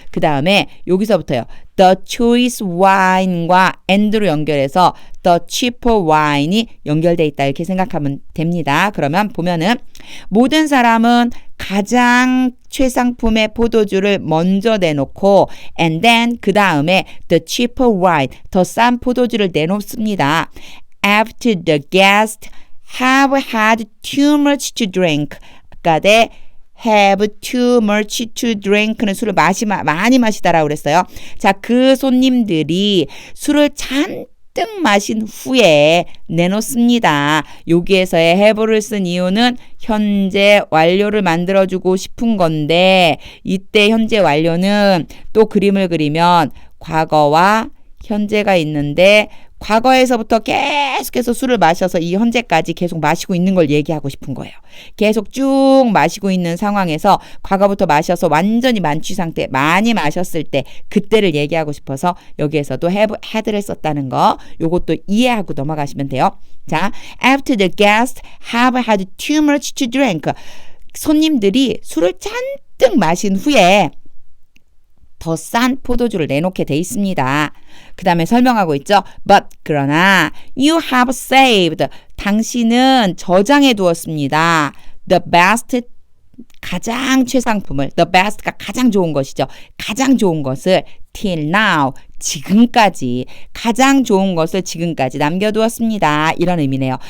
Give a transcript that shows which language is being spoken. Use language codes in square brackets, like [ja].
[ko] 그 다음에 여기서부터요. the choice wine과 and로 연결해서 the cheaper wine이 연결돼 있다 이렇게 생각하면 됩니다. 그러면 보면은 모든 사람은 가장 최상품의 포도주를 먼저 내놓고 and then 그 다음에 the cheaper wine, 더 싼 포도주를 내놓습니다. [en] After the guests have had too much to drink. [ko] 아까에 [en] have too much to drink [ko] 는 술을 많이 마시다라고 그랬어요. 자, 그 손님들이 술을 잔뜩 마신 후에 내놓습니다. 여기에서의 have를 쓴 이유는 현재 완료를 만들어주고 싶은 건데 이때 현재 완료는 또 그림을 그리면 과거와 현재가 있는데 과거에서부터 계속해서 술을 마셔서 이 현재까지 계속 마시고 있는 걸 얘기하고 싶은 거예요. 계속 쭉 마시고 있는 상황에서 과거부터 마셔서 완전히 만취 상태, 많이 마셨을 때 그때를 얘기하고 싶어서 여기에서도 have, had를 썼다는 거 요것도 이해하고 넘어가시면 돼요. [en] 자, after the guests have had too much to drink. [ko] 손님들이 술을 잔뜩 마신 후에 더 싼 포도주를 내놓게 돼 있습니다. 그 다음에 설명하고 있죠. [en] But [ko] 그러나 [en] you have saved. [ko] 당신은 저장해 두었습니다. The best 가장 최상품을 the best가 가장 좋은 것이죠. 가장 좋은 것을 till now 지금까지 가장 좋은 것을 지금까지 남겨두었습니다. 이런 의미네요.